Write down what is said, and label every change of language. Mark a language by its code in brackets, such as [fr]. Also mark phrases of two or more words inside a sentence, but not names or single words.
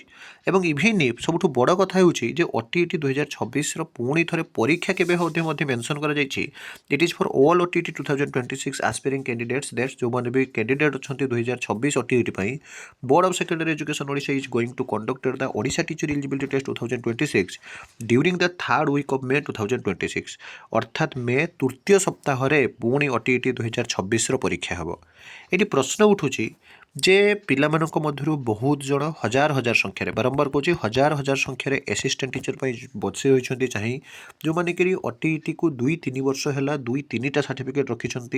[or] ଏବଂ ଇଭିନ୍ ସବୁଠୁ ବଡ଼ କଥା ହେଉଛି ଯେ OTET 2026 ପୁଣି ଥରେ ପରୀକ୍ଷା କେବେ ମଧ୍ୟ ମେନସନ୍ କରାଯାଇଛି। [en] It is for all OTET 2026 aspiring candidates that's [or] ଯେଉଁମାନେ ବି କ୍ୟାଣ୍ଡିଡେଟ୍ ଅଛନ୍ତି 2026 OTET ପାଇଁ। [en] Board of Secondary Education Odisha is going to conducted the Odisha Teacher Eligibility Test 2026 during the 3rd week of May 2026। [or] ଅର୍ଥାତ୍ ମେ ତୃତୀୟ ସପ୍ତାହରେ ପୁଣି OTET 2026 ପରୀକ୍ଷା ହେବ। ଏଠି ପ୍ରଶ୍ନ ଉଠୁଛି ଯେ ପିଲାମାନଙ୍କ ମଧ୍ୟରୁ ବହୁତ ଜଣ ହଜାର ହଜାର ସଂଖ୍ୟାରେ, ବାରମ୍ବାର କହୁଛି ହଜାର ହଜାର ସଂଖ୍ୟାରେ [en] assistant teacher [or] ପାଇଁ ବସି ରହିଛନ୍ତି ଚାହିଁ, ଯେଉଁମାନେ କି OTETକୁ 2-3 ବର୍ଷ ହେଲା 2-3ଟା ସାର୍ଟିଫିକେଟ୍ ରଖିଛନ୍ତି।